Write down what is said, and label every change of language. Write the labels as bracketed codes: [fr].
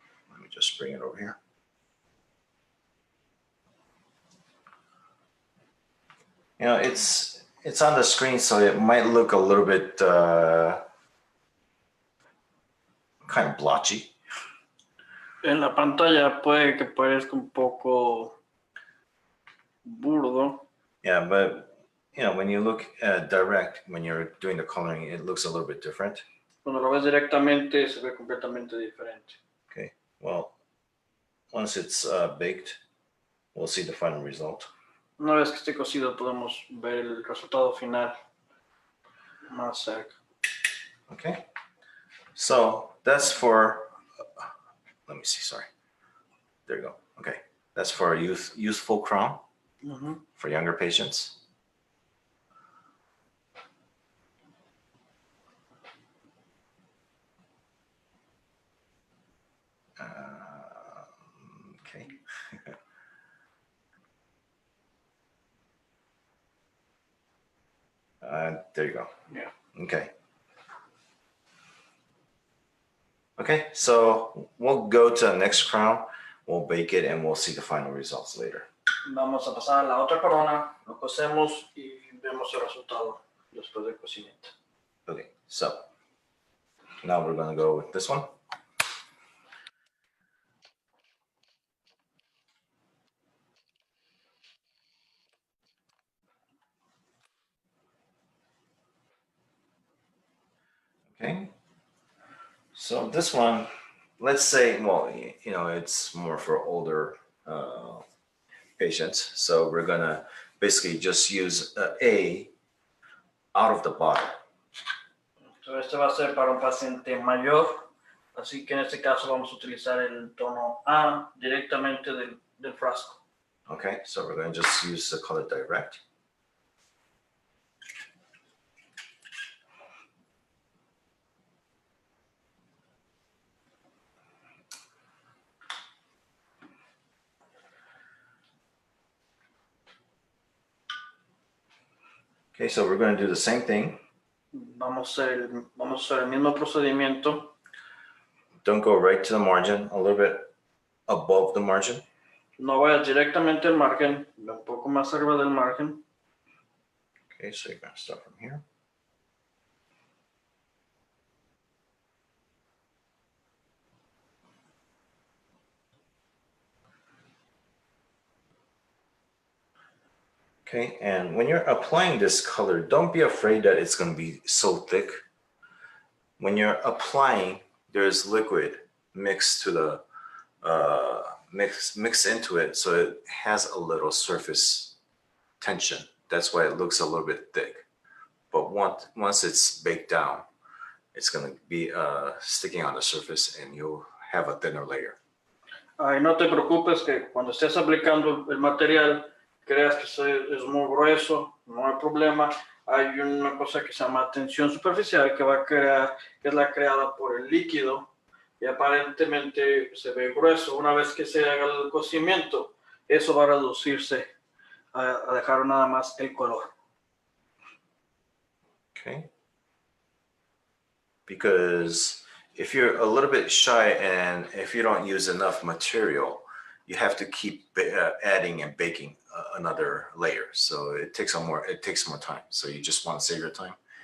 [en] Let me just bring it over here. You know, it's on the screen, so it might look a little bit kind of blotchy. [es] En la pantalla puede que parezca un poco burdo, [en] Yeah, but you know, when you look at direct, when you're doing the coloring, it looks a little bit different. [es] cuando lo ves directamente se ve completamente diferente. [en] Okay, well, once it's baked, we'll see the final result. [es] Una vez que esté cocido podemos ver el resultado final más cerca. [en] Okay, so that's for, let me see, sorry. There you go. Okay, that's for a youthful crown for younger patients. Okay. There you go. Yeah. Okay. Okay, so we'll go to the next crown, we'll bake it, and we'll see the final results later. Vamos a pasar a la otra corona, lo cocemos y vemos el resultado después del cocimiento. Okay, so now we're going to go with this one. Okay, so this one, let's say, well, you know, it's more for older patients. So we're gonna basically just use A out of the bottle. [es] Entonces este va a ser para un paciente mayor, así que en este caso vamos a utilizar el tono A directamente del frasco. [en] Okay, so we're gonna just use the color direct. Okay, so we're going to do the same thing. [es] Vamos a hacer el mismo procedimiento. [en] Don't go right to the margin, a little bit above the margin. [es] No vayas directamente al margen, un poco más arriba del margen. [en] Okay, so you're going to start from here. Okay, and when you're applying this color, don't be afraid that it's going to be so thick. When you're applying, there's liquid mixed to the mix into it, so it has a little surface tension. That's why it looks a little bit thick. But once it's baked down, it's going to be sticking on the surface, and you'll have a thinner layer. [es] Ay, no te preocupes que cuando estés aplicando el material, creas que es muy grueso, no hay problema. Hay una cosa que se llama tensión superficial que va a crear, que es la creada por el líquido y aparentemente se ve grueso. Una vez que se haga el cocimiento, eso va a reducirse a dejar nada más el color. [en] Okay. Because if you're a little bit shy and if you don't use enough material, you have to keep adding and baking another layer. So it takes more time. So you just want to save your time.